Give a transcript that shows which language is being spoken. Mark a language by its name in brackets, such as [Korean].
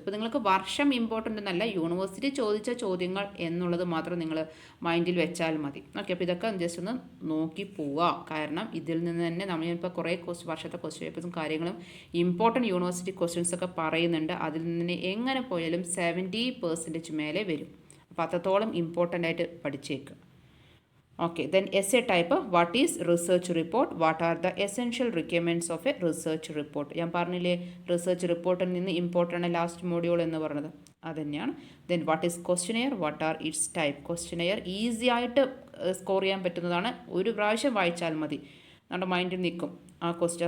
[Malayalam] ഇപ്പോൾ നിങ്ങൾക്ക് വർഷം ഇമ്പോർട്ടൻ്റ് എന്നല്ല, യൂണിവേഴ്സിറ്റി ചോദിച്ച ചോദ്യങ്ങൾ എന്നുള്ളത് മാത്രം നിങ്ങൾ മൈൻഡിൽ വെച്ചാൽ മതി. ഓക്കെ, അപ്പോൾ ഇതൊക്കെ ജസ്റ്റ് ഒന്ന് നോക്കി പോവുക. കാരണം ഇതിൽ നിന്ന് തന്നെ നമ്മളിപ്പോൾ കുറേ വർഷത്തെ ക്വസ്റ്റ്യൻ പേപ്പേഴ്സും കാര്യങ്ങളും ഇമ്പോർട്ടൻറ്റ് യൂണിവേഴ്സിറ്റി ക്വസ്റ്റ്യൻസ് ഒക്കെ പറയുന്നുണ്ട്. അതിൽ നിന്ന് എങ്ങനെ പോയാലും 70% മേലെ വരും. അപ്പോൾ അത്രത്തോളം ഇമ്പോർട്ടൻ്റ് ആയിട്ട് പഠിച്ചേക്കുക. [English] Okay, then essay type, what is research report? What are the essential requirements of a research report? [Malayalam] ഞാൻ പറഞ്ഞില്ലേ റിസർച്ച് റിപ്പോർട്ടിൽ നിന്ന് ഇമ്പോർട്ടൻ്റ് ലാസ്റ്റ് മോഡ്യൂൾ എന്ന് പറഞ്ഞത്. അതുതന്നെയാണ്. [English] Then what is questionnaire, what are its type. [Malayalam] Questionnaire easy ആയിട്ട് score ചെയ്യാൻ പറ്റുന്നതാണ്. ഒരു പ്രാവശ്യം വായിച്ചാൽ മതി, നമ്മുടെ മൈൻഡിൽ നിൽക്കും ആ ക്വസ്റ്റ്യൻ.